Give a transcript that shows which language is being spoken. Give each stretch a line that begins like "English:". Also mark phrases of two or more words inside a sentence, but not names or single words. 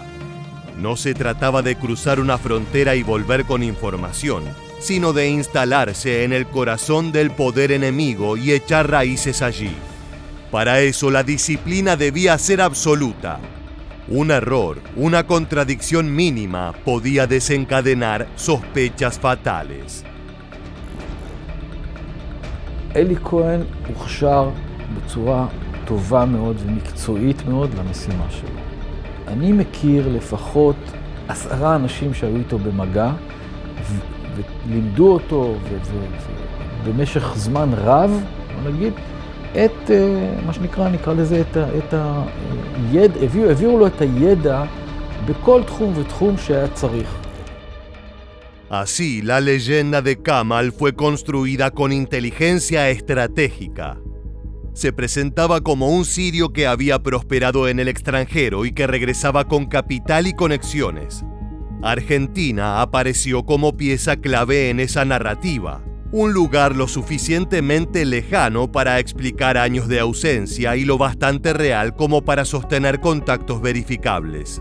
Spanish: No se trataba de cruzar una frontera y volver con información, sino de instalarse en el corazón del poder enemigo y echar raíces allí. Para eso la disciplina debía ser absoluta. Un error, una contradicción mínima podía desencadenar sospechas fatales.
Hebrew: אלי כהן הוכשר בצורה טובה מאוד ומקצועית מאוד למשימה שלו. אני מכיר לפחות 10 אנשים שהיו איתו במגע ולימדו אותו במשך זמן רב, נגיד, את מה שנקרא, נקרא לזה את הידע, הביאו לו את הידע בכל תחום ותחום שהיה צריך.
Spanish: Así, la leyenda de Kamal fue construida con inteligencia estratégica. Se presentaba como un sirio que había prosperado en el extranjero y que regresaba con capital y conexiones. Argentina apareció como pieza clave en esa narrativa, un lugar lo suficientemente lejano para explicar años de ausencia y lo bastante real como para sostener contactos verificables.